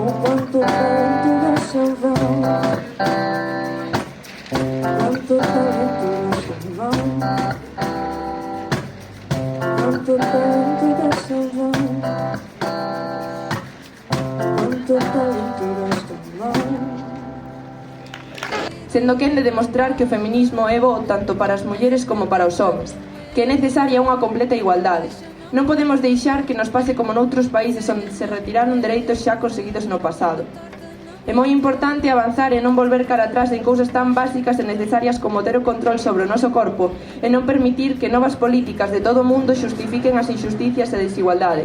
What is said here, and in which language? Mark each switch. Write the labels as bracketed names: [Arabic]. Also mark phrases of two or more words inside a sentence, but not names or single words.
[Portuguese] Quanto talento gastam vão, quanto talento gastam vão, quanto talento gastam vão, quanto talento gastam vão. [Galician] Sendo quen de demostrar que o feminismo é bo tanto para as mulleres como para os homes, que é necesaria unha completa igualdade. Non podemos deixar que nos pase como noutros países onde se retiraron dereitos xa conseguidos no pasado. É moi importante avanzar e non volver cara atrás en cousas tan básicas e necesarias como ter o control sobre o noso corpo e non permitir que novas políticas de todo o mundo xustifiquen as injusticias e desigualdade.